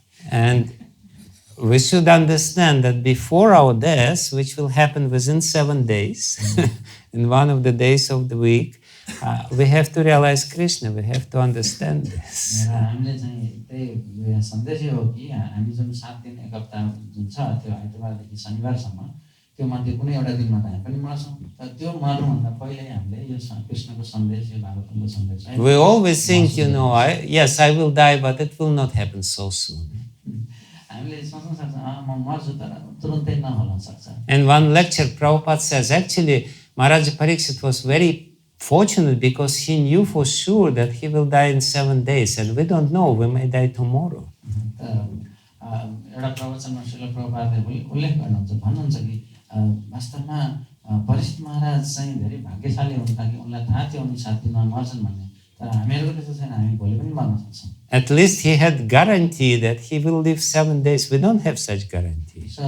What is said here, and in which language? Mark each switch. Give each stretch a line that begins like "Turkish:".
English: And we should understand that before our death, which will happen within 7 days, in one of the days of the week, we have to realize Krishna, we have to understand this.
Nepali: र हामीले चाहिँ त्यही सन्देशै हो कि हामी जुन 7 दिन एक हप्ता जुन छ त्यो आइतबारदेखि शनिबारसम्म त्यो मध्ये कुनै एउटा दिनमा त हामी पनि मर्छौँ तर त्यो मर्नुभन्दा पहिले हामीले यो कृष्णको सन्देश यो भागवतमको सन्देश
English: We always think, yes, I will die, but it will not happen so soon.
Nepali: हामीले सोच्न सक्छ म मर्छु तर तुरुन्तै नहोला सक्छ.
English: In one lecture, Prabhupada says, actually, Maharaj Pariksit was very fortunate because he knew for sure that he will die in 7 days, and we don't know, we may die tomorrow.
Nepali: एउटा प्रवचनमा श्रील प्रभुपादले उल्लेख गर्नुहुन्छ भन्नुहुन्छ कि वास्तवमा परीक्षित महाराज चाहिँ धेरै भाग्यशाली हुन् ताकि उनलाई थाहा थियो उनी 7 दिनमा मर्छन् भन्ने तर हामीहरूको त्यस्तो छैन हामी भोलि पनि मर्न सक्छौँ.
English: At least he had guarantee that he will live 7 days. We don't have such guarantee.